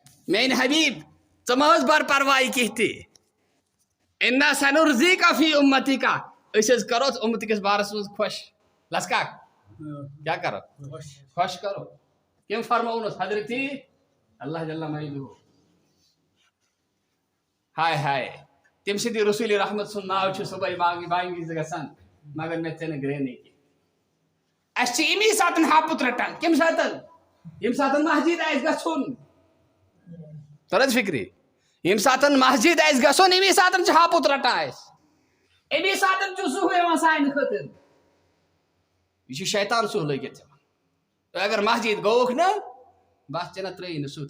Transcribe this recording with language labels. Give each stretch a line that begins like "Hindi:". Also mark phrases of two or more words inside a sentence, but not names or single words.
Kashmiri: میان حبیب ژٕ مہ حظ بر پرواے کینٛہہ تہِ
Arabic: اِنا سنرزیکا فی امتِکا
Kashmiri: أسۍ حظ کرو امت کِس بارس منٛز خۄش لسکا کیا کرو خۄش کرو کٔمۍ فرموونس حضرتی اللہ جل مجدہ ہائے ہائے تٔمۍ سٕنٛدِ رسول رحمت سُنٛد ناو چھُ صبحٲے بانگہِ وِزِ گژھان مگر مےٚ ژےٚ نہٕ گرٛینٕے کینٛہہ اَسہِ چھِ اَمی ساتہٕ ہاپُت رٹان کَمہِ ساتہٕ ییٚمہِ ساتہٕ مسجد آسہِ گژھُن تر حظ فکرِ ییٚمہِ ساتہٕ مسجد آسہِ گژھُن اَمی ساتہٕ چھِ ہاپُت رٹان اَسہِ اَمی ساتہٕ چھُ سُہ یِوان سانہِ خٲطرٕ یہِ چھُ شیطان سُہ لٲگِتھ ژےٚ تُہۍ اگر مسجد گوٚوُکھ نا بس ژےٚ نہ ترٛٲیی نہٕ سُہ